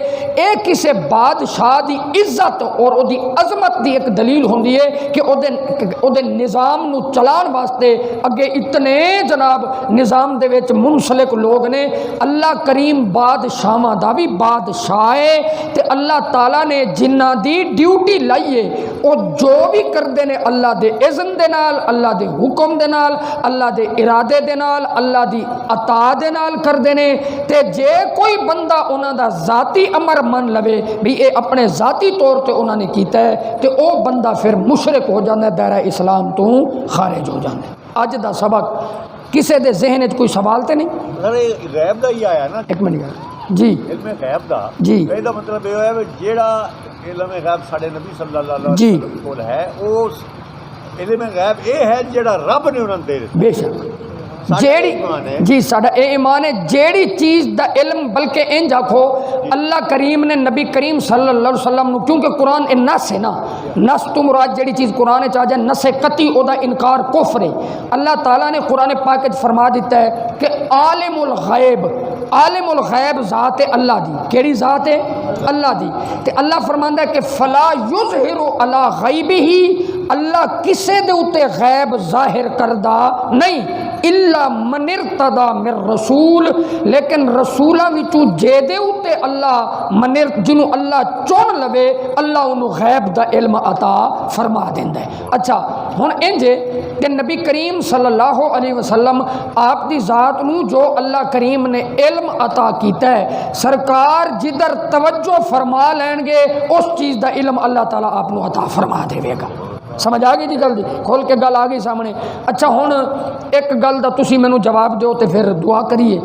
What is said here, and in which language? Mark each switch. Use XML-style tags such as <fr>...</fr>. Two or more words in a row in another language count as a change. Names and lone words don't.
<pa>اے کسے بادشاہ دی عزت اور او دی عظمت دی ایک دلیل ہوندی ہے کہ او دے نظام نو چلان واسطے اگے اتنے جناب نظام دے وچ منسلک لوگ نے. اللہ کریم بادشاہاں دا بھی بادشاہ ہے تے اللہ تعالیٰ نے جنہ دی ڈیوٹی لائیے او جو بھی کردے نے اللہ دے اذن دے نال، اللہ دے حکم دے نال، اللہ دے ارادے دے نال، اللہ دی عطا دے نال کردے نے. تے جے کوئی بندہ انہاں دا ذاتی امر من لوے بھی اے اپنے ذاتی طور تے انہاں نے کیتا ہے تے او بندہ پھر مشرک ہو جاندا ہے، دائرہ اسلام تو خارج ہو جاندا ہے. اج دا سبق کسے دے ذہن وچ کوئی سوال تے نہیں؟ غیب دا ہی آیا نا، ایک منٹ جی، علم غیب دا جی، دا مطلب یہ ہے جیڑا علم غیب ساڈے نبی</pa> <ar>صلی اللہ علیہ</ar> <pa>جی وسلم کول ہے، او علم غیب یہ ہے جیڑا رب نے انہاں دے بے شک جیہڑی ایمان ہے. جی ساڈا یہ ایمان ہے جیہڑی چیز دا علم بلکہ اینج آکھو اللہ کریم نے نبی کریم</pa> <ar>صلى الله عليه وسلم</ar> <pa>نوں کیونکہ قرآن اے نص ہے نا نص توں مراد جیہڑی چیز قرآن چ آ جائے نص قطعی اودا انکار کفر ہے. اللہ تعالیٰ نے قرآن پاک چ فرما دتا ہے کہ</pa> <ar>عالم الغيب</ar> <pa>ذات ہے اللہ دی کیہڑی ذات ہے اللہ دی تے اللہ فرماندا ہے کہ</pa> <ar>فلا يظهر على غيبه</ar> <pa>اللہ کسے دے اتے غیب ظاہر کردا نہیں</pa> <ar>إلا من ارتضى من رسول</ar> <pa>لیکن رسولوں وچوں جیہدے اتے اللہ منر جنہاں اللہ چن لوے اللہ انہوں نے غیب دا علم عطا فرما دیندا ہے. اچھا ہن اینج کہ نبی کریم</pa> <ar>صلى الله عليه وسلم</ar> <pa>آپ دی ذات نوں جو اللہ کریم نے علم عطا کیتا ہے سرکار جدھر توجہ فرما لینگے اس چیز دا علم اللہ تعالیٰ آپ نوں عطا فرما دیوے گا. سمجھ آ گئی جی گل دی کھول کے گل آ گئی سامنے۔ اچھا ہن ایک گل دا تسی مینوں جواب دو تو پھر دعا کریے.</pa>